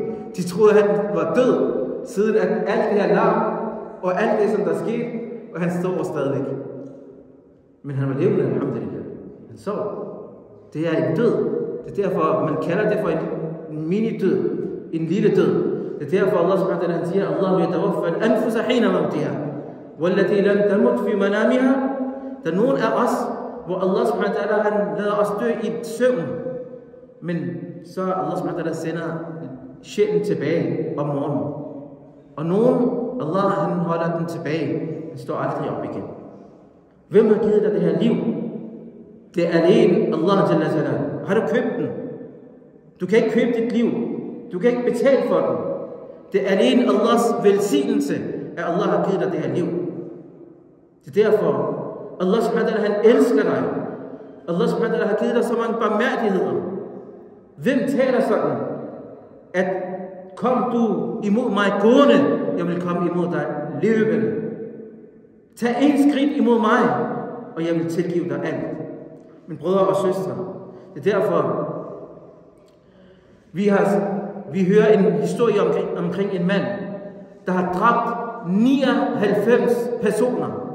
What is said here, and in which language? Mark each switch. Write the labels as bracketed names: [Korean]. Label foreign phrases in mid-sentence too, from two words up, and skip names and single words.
[Danish] De troede, han var død, siden at alt det her larm og alt det, som der skete, og han står stadigvæk. Men han var levende, alhamdulillah. Han sov. Det er en død. Det er derfor, man kalder det for en mini-død. En lille død. Det er derfor, [Arabic] الله سبحانه وتعالى [Danish] siger, [Arabic] الله يتوفى الأنفس حين موتها والتي لم تمت في منامها. [Danish] Der er nogen af os, hvor [Arabic] الله سبحانه وتعالى, [Danish] han lader os dø i søvn. Men så [Arabic] الله سبحانه وتعالى [Danish] sender sjælen tilbage om morgenen. Og nogen, Allah han holder den tilbage. Den står aldrig op igen. Hvem har givet dig det her liv? Det er alene [Arabic] الله جل جلاله. [Danish] Har du købt den? Du kan ikke købe dit liv. Du kan ikke betale for den. Det er alene Allahs velsignelse, at Allah har givet dig det her liv. Det er derfor, [Arabic] الله سبحانه وتعالى, [Danish] han elsker dig. [Arabic] الله سبحانه وتعالى [Danish] har givet dig så mange barmhjertigheder. Hvem taler sådan, at kom du imod mig gående, jeg vil komme imod dig løbende. Tag en skridt imod mig, og jeg vil tilgive dig alt. Mine brødre og søstre, det er derfor, vi hører en historie omkring en mand, der har dræbt 99 personer.